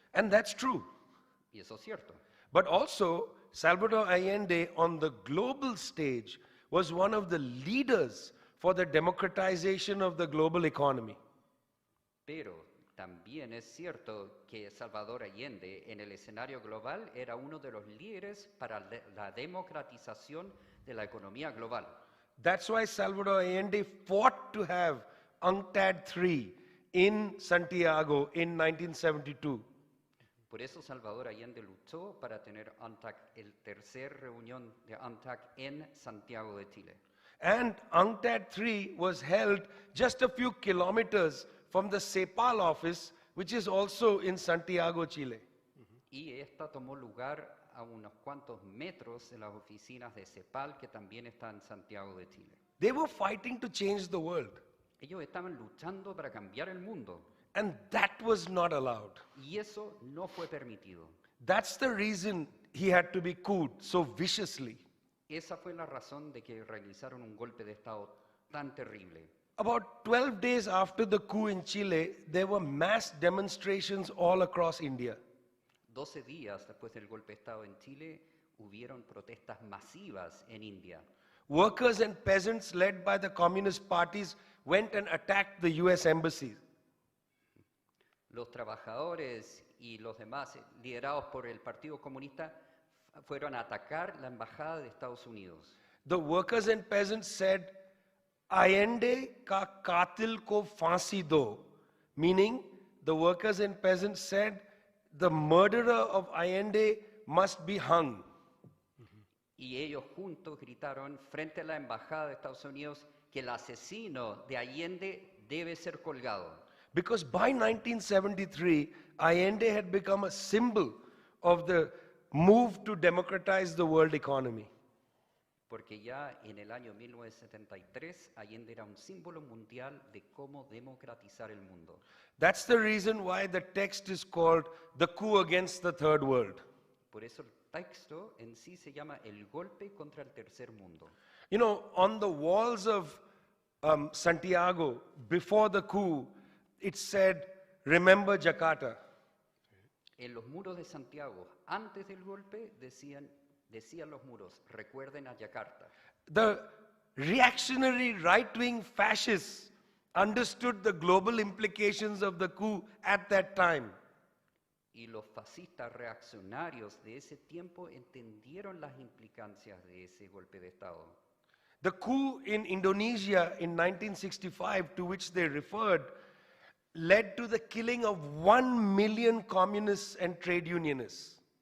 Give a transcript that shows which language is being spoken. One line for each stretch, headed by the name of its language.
English: And that's true.
Spanish: Y eso es cierto.
English: But also, Salvador Allende on the global stage was one of the leaders for the democratization of the global economy.
Spanish: Pero también es cierto que Salvador Allende en el escenario global era uno de los líderes para la democratización de la economía global.
English: That's why Salvador Allende fought to have UNCTAD III in Santiago in 1972.
Spanish: Por eso Salvador Allende luchó para tener UNCTAD, el tercer reunión de UNCTAD en Santiago de Chile.
English: And UNCTAD III was held just a few kilometers from the CEPAL office, which is also in Santiago, Chile.
Spanish: Y esta tomó lugar a unos cuantos metros de las oficinas de CEPAL, que también está en Santiago de Chile.
English: They were fighting to change the world,
Spanish: Ellos estaban luchando para cambiar el mundo,
English: and that was not allowed.
Spanish: y eso no fue permitido.
English: That's the reason he had to be couped so viciously.
Spanish: Esa fue la razón de que realizaron un golpe de Estado tan terrible.
English: About 12 days after the coup in Chile, there were mass demonstrations all across India.
Spanish: 12 días después del golpe de Estado en Chile, hubieron protestas masivas en India.
English: Workers and peasants led by the communist parties went and attacked the US embassy.
Spanish: Los trabajadores y los demás, liderados por el Partido Comunista, fueron a atacar la embajada de Estados Unidos.
English: The workers and peasants said,
Hindi: Allende ka katil ko फांसी दो,
English: meaning the workers and peasants said the murderer of Allende must be hung.
Spanish: Y ellos juntos gritaron frente a la embajada de Estados Unidos que el asesino de Allende debe ser colgado.
English: Because by 1973, Allende had become a symbol of the move to democratize the world economy.
Spanish: Porque ya en el año 1973 Allende era un símbolo mundial de cómo democratizar el mundo.
English: That's the reason why the text is called the coup against the third world.
Spanish: Por eso el texto en sí se llama el golpe contra el tercer mundo.
English: You know, on the walls of Santiago, before the coup, it said, remember Jakarta.
Spanish: En los muros de Santiago, antes del golpe, decían los muros, recuerden a Yakarta.
English: The reactionary right-wing fascists understood the global implications of the coup at that time.
Spanish: Y los fascistas reaccionarios de ese tiempo entendieron las implicancias de ese golpe de Estado.
English: The coup in Indonesia in 1965, to which they referred, led to the killing of 1 million communists and trade unionists.